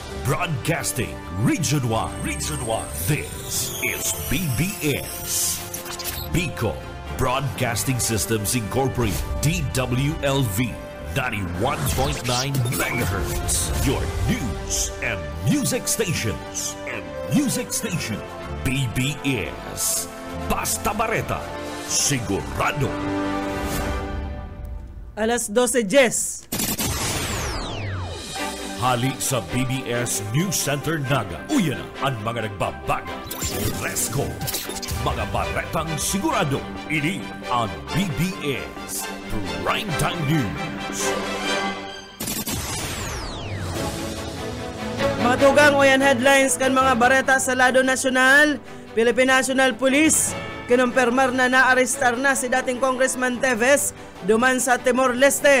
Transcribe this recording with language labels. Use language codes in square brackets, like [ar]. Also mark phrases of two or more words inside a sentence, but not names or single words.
[en] Broadcasting Region 1. This is BBS. Bicol Broadcasting Systems Incorporated. DWLV 91.9 MHz. Your news and music stations. [bik] BBS. Basta Bareta. Sigurado. Alas 12:10. Hali sa BBS News Center Naga. Uyan na ang mga nagbabaga. [en] Let's go! [bik] Mga baretang sigurado. Ini ang BBS Primetime News. Matugang oyan headlines kan mga bareta sa lado nasyonal. Philippine National Police kinumpirmar na naarestar na si dating Congressman Teves duman sa Timor-Leste.